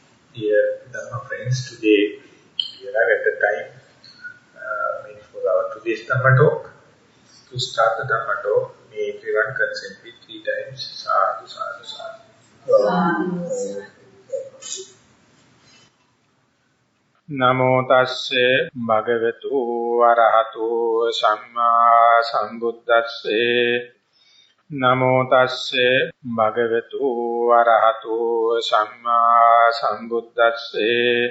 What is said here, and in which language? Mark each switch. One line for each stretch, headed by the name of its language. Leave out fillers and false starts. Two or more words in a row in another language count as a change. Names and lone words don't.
English: Dear Dhamma friends, today we arrive at the time for our today's Dhamma talk. To start the Dhamma talk, may everyone consent with 3 times
Pali: Sadhu, Sadhu, Sadhu. Namo tasse bhagavatu arahato samma sambuddhasse. Namo tasse bhagavatu arahato samma sambuddhasse.